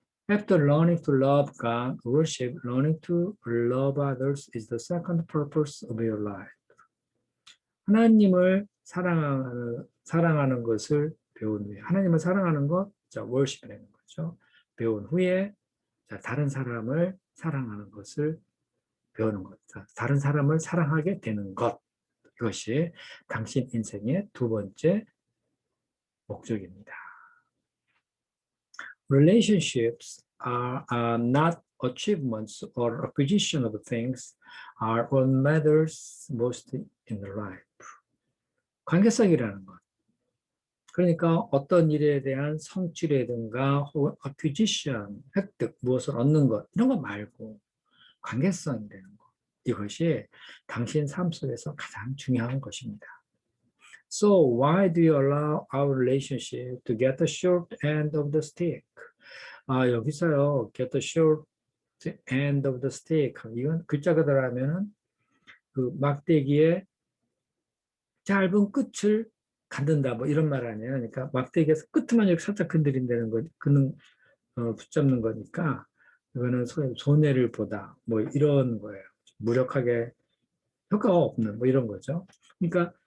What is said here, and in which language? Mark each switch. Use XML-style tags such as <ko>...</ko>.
<en>After learning to love God, worship, learning to love others is the second purpose of your life.</en> <ko>하나님을 사랑하는 것을 배운 후에, 하나님을 사랑하는 것, worship이라는 거죠. 배운 후에, 다른 사람을 사랑하는 것을 배우는 것, 다른 사람을 사랑하게 되는 것, 이것이 당신 인생의 두 번째 목적입니다.</ko> <en>Relationships are not achievements or acquisition of things, are what matters most in life.</en> <ko>관계성이라는 것. 그러니까 어떤 일에 대한 성취라든가 혹은 acquisition, 획득, 무엇을 얻는 것, 이런 거 말고 관계성이라는 것. 이것이 당신 삶 속에서 가장 중요한 것입니다.</ko> <en>So why do you allow our relationship to get the short end of the stick?</en> <ko>여기서요,</ko> <en>get the short end of the stick.</en> <ko>이건 글자 그대로 하면은 그 막대기의 짧은 끝을 갖는다, 뭐 이런 말 아니에요. 그러니까 막대기에서 끝만 이렇게 살짝 건드린다는 거, 붙잡는 거니까 이거는 손해를 보다, 뭐 이런 거예요. 무력하게 효과가 없는 뭐 이런 거죠. 그러니까</ko>